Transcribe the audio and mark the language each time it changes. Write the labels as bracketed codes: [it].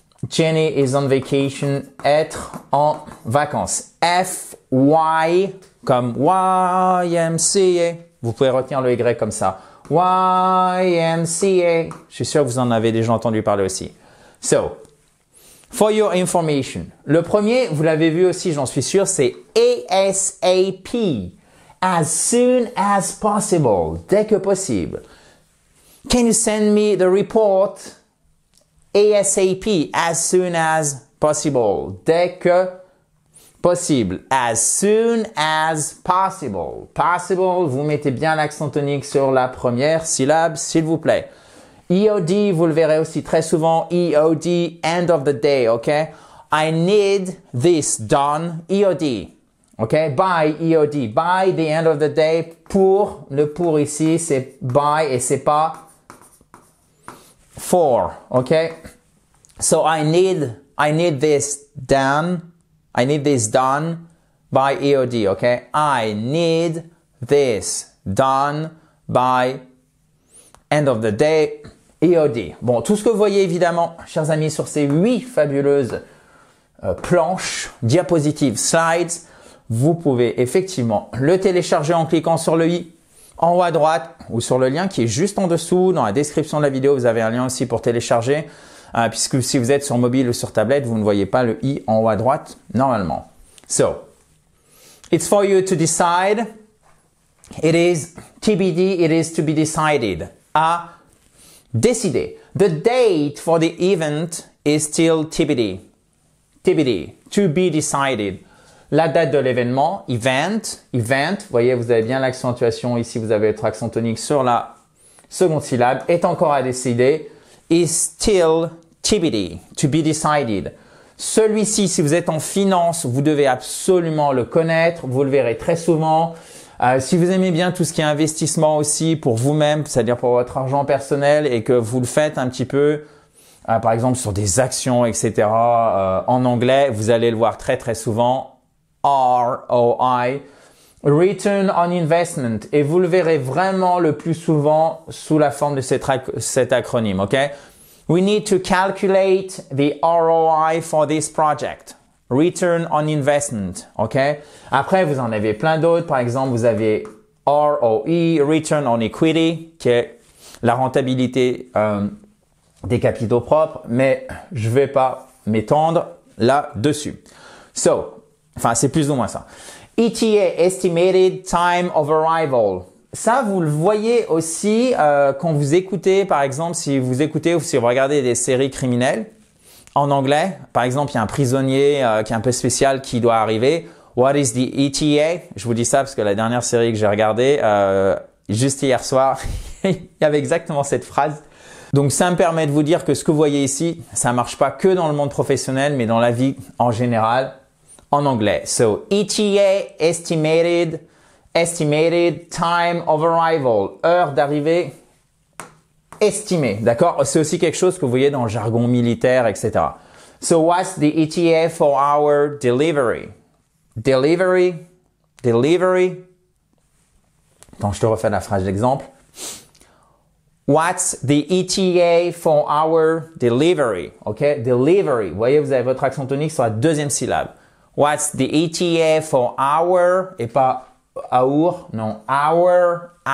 [en] Jenny is on vacation. [fr] Être en vacances. FY comme YMCA. Vous pouvez retenir le Y comme ça. YMCA. Je suis sûr que vous en avez déjà entendu parler aussi. [en] So, for your information. [fr] Le premier, vous l'avez vu aussi, j'en suis sûr, c'est ASAP. [en] As soon as possible. [fr] Dès que possible. [en] Can you send me the report ASAP, as soon as possible, [fr] dès que possible, [en] as soon as possible. [fr] Possible, vous mettez bien l'accent tonique sur la première syllabe, s'il vous plaît. EOD, vous le verrez aussi très souvent, EOD, [en] end of the day, [fr] ok? [en] I need this done, EOD. OK? By EOD, by the end of the day, [fr] pour, le pour ici, c'est by et c'est pas for, okay? [en] So I need this done. I need this done by EOD, okay? I need this done by end of the day, EOD. [fr] Bon, tout ce que vous voyez évidemment, chers amis, sur ces 8 fabuleuses planches, diapositives, slides, vous pouvez effectivement le télécharger en cliquant sur le i en haut à droite ou sur le lien qui est juste en dessous. Dans la description de la vidéo, vous avez un lien aussi pour télécharger puisque si vous êtes sur mobile ou sur tablette, vous ne voyez pas le i en haut à droite normalement. [en] So, it's for you to decide. It is TBD, it is to be decided. [fr] À décider. [en] The date for the event is still TBD. TBD, to be decided. [fr] La date de l'événement, event, vous voyez, vous avez bien l'accentuation ici, vous avez votre accent tonique sur la seconde syllabe, est encore à décider, [en] is still TBD, to be decided. [fr] Celui-ci, si vous êtes en finance, vous devez absolument le connaître, vous le verrez très souvent. Si vous aimez bien tout ce qui est investissement aussi pour vous-même, c'est-à-dire pour votre argent personnel et que vous le faites un petit peu, par exemple sur des actions, etc., en anglais, vous allez le voir très très souvent. ROI, Return on Investment, et vous le verrez vraiment le plus souvent sous la forme de cet acronyme, ok? [en] We need to calculate the ROI for this project. Return on Investment, ok? [fr] Après, vous en avez plein d'autres. Par exemple, vous avez ROE, Return on Equity, qui est la rentabilité des capitaux propres, mais je vais pas m'étendre là-dessus. Enfin, c'est plus ou moins ça. ETA, Estimated Time of Arrival. Ça, vous le voyez aussi quand vous écoutez, par exemple, si vous écoutez ou si vous regardez des séries criminelles en anglais. Par exemple, il y a un prisonnier qui est un peu spécial qui doit arriver. [en] What is the ETA? [fr] Je vous dis ça parce que la dernière série que j'ai regardée, juste hier soir, il y avait exactement cette phrase. Donc, ça me permet de vous dire que ce que vous voyez ici, ça marche pas que dans le monde professionnel, mais dans la vie en général. En anglais. [en] So, ETA, estimated time of arrival, [fr] heure d'arrivée estimée, d'accord? C'est aussi quelque chose que vous voyez dans le jargon militaire, etc. [en] So, what's the ETA for our delivery? Delivery. [fr] Attends, je te refais la phrase d'exemple. [en] What's the ETA for our delivery? OK? [fr] Delivery. Vous voyez, vous avez votre accent tonique sur la deuxième syllabe. [en] What's the ETA for our, [fr] et pas our, non, our